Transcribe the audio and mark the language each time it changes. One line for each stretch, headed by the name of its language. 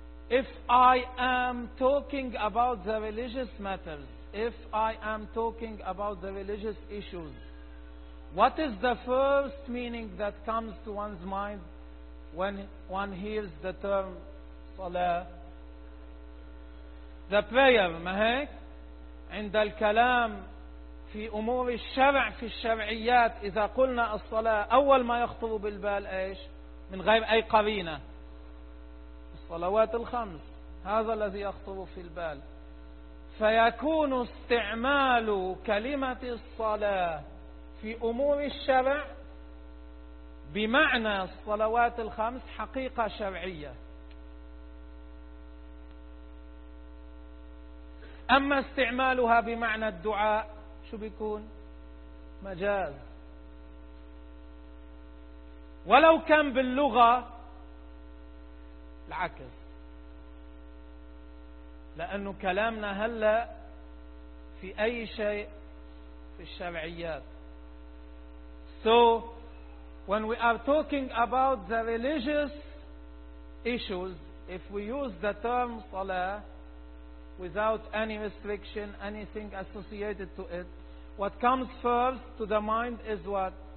English: If I am talking about the religious matters, if I am talking about the religious issues, what is the first meaning that comes to one's mind when one hears the term salah? The prayer, mahek?
Arabic: عند الكلام في أمور الشرع في الشرعيات إذا قلنا الصلاة أول ما يخطر بالبال إيش؟ من غير أي قرينة. الصلوات الخمس هذا الذي يخطر في البال. فيكون استعمال كلمة الصلاة في أمور الشرع بمعنى الصلوات الخمس حقيقة شرعية. أما استعمالها بمعنى الدعاء شو بيكون؟ مجاز. ولو كان باللغة العكس, لأنه كلامنا هلا في أي شيء في الشرعيات.
English: So when we are talking about the religious issues, if we use the term salah without any restriction, anything associated to it, what comes first to the mind is what?